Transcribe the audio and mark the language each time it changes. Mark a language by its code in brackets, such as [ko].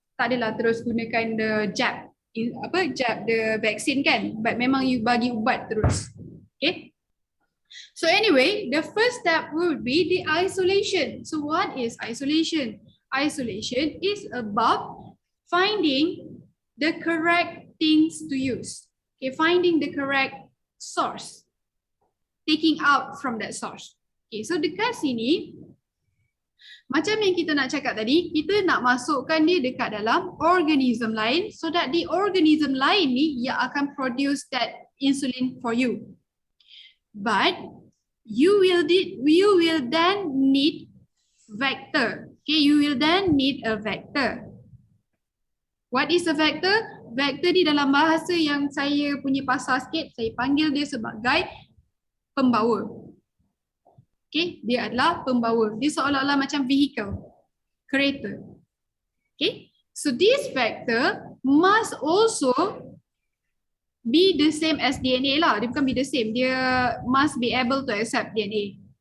[ms] Tak adalah terus gunakan [en] the jab the vaccine [ms] kan? But memang you bagi ubat terus. Okay. [en] So anyway, the first step would be the isolation. So what is isolation? Isolation is about finding the correct things to use. Okay, finding the correct source. Taking out from that source. [ms] Okay, so dekat sini, macam yang kita nak cakap tadi, kita nak masukkan dia dekat dalam organism lain [en] so that the organism [ms] lain ni yang akan [en] produce that insulin for you. But you will then need vector. Okay, you will then need a vector. What is a vector? [ms] Vector ni dalam bahasa yang saya punya pasar sikit, saya panggil dia sebagai pembawa. Okay, dia adalah pembawa. Dia seolah-olah macam vehicle, kereta. [en] Okay, so this vector must also be the same as DNA lah. [ms] Dia bukan [en] be the same. Dia must be able to accept DNA.